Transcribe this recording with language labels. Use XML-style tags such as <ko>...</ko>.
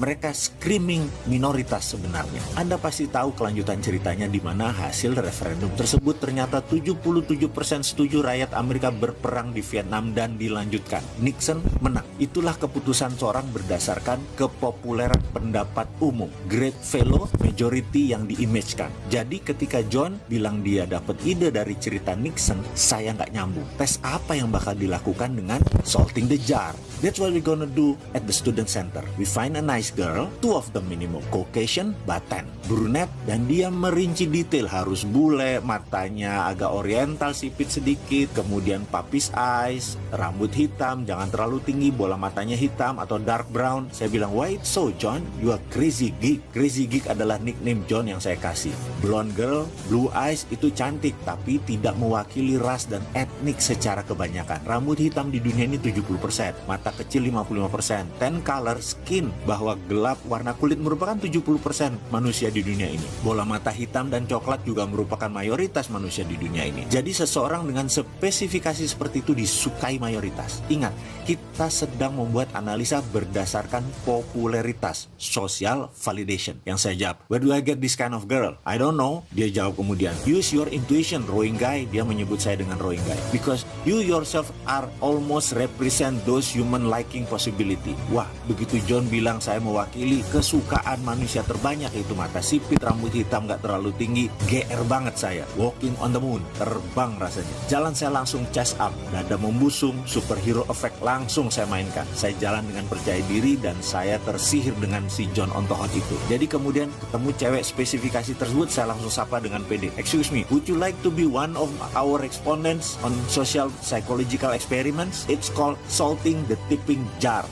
<id>Mereka screaming minoritas sebenarnya. Anda pasti tahu kelanjutan ceritanya di mana hasil referendum tersebut ternyata 77% setuju rakyat Amerika berperang di Vietnam dan dilanjutkan. Nixon menang. Itulah keputusan seorang berdasarkan kepopuleran pendapat umum.</id> <en>Great fellow majority</en> <id>yang diimagekan. Jadi ketika John bilang dia dapat ide dari cerita Nixon, saya nggak nyambung. Tes apa yang bakal dilakukan dengan</id> <en>salting the jar? That's what we're gonna do at the student center. We find a nice girl, two of them minimum, Caucasian, Baten, brunette,</en> <id>dan dia merinci detail, harus bule, matanya agak oriental, sipit sedikit, kemudian puppies eyes, rambut hitam, jangan terlalu tinggi, bola matanya hitam atau dark brown. Saya bilang,</id> <en>why it's so John, you are crazy geek.</en> <id>Crazy geek adalah nickname John yang saya kasih.</id> <en>Blonde girl, blue eyes</en> <id>itu cantik, tapi tidak mewakili ras dan etnik secara kebanyakan. Rambut hitam di dunia ini 70%, mata kecil 55%,</id> <en>tan color skin,</en> <id>bahwa gelap warna kulit merupakan 70% manusia di dunia ini. Bola mata hitam dan coklat juga merupakan mayoritas manusia di dunia ini. Jadi seseorang dengan spesifikasi seperti itu disukai mayoritas. Ingat, kita sedang membuat analisa berdasarkan popularitas,</id> <en>social validation.</en> <id>Yang saya jawab,</id> <en>where do I get this kind of girl? I don't know.</en> <id>Dia jawab kemudian,</id> <en>use your intuition, rowing guy.</en> <id>Dia menyebut saya dengan rowing guy.</id> <en>Because you yourself are almost represent those human liking possibility.</en> <id>Wah, begitu John bilang saya mewakili kesukaan manusia terbanyak, yaitu mata sipit, rambut hitam gak terlalu tinggi, GR banget saya.</id> <en>Walking on the moon,</en> <id>terbang rasanya. Jalan saya langsung</id> <en>chest up,</en> <id>dada membusung,</id> <en>superhero effect</en> <id>langsung saya mainkan. Saya jalan dengan percaya diri dan saya tersihir dengan si John on the hot itu. Jadi kemudian ketemu cewek spesifikasi tersebut, saya langsung sapa dengan pede.</id> <en>Excuse me, would you like to be one of our respondents on social psychological experiments? It's called salting the tipping jar.</en>